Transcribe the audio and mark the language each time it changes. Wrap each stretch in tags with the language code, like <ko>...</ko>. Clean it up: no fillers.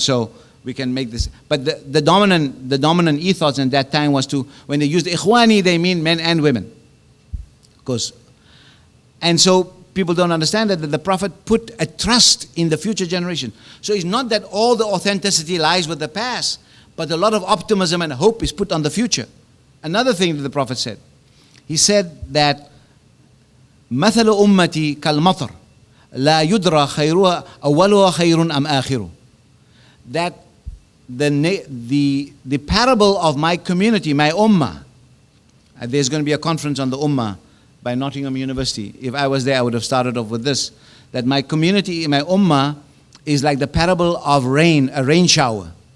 <en>So we can make this. But the dominant ethos in that time was to, when they used ikhwani, they mean men and women. Of course. And so people don't understand that the Prophet put a trust in the future generation. So it's not that all the authenticity lies with the past, but a lot of optimism and hope is put on the future. Another thing that the Prophet said, he said that</en> <ar>مثل أمتي كالمطر لا يدرى خيرها أولها خير أم آخره.</ar> <en>That the parable of my community, my ummah, there's going to be a conference on the ummah by Nottingham University. If I was there, I would have started off with this, that my community, my ummah, is like the parable of rain, a rain shower.</en>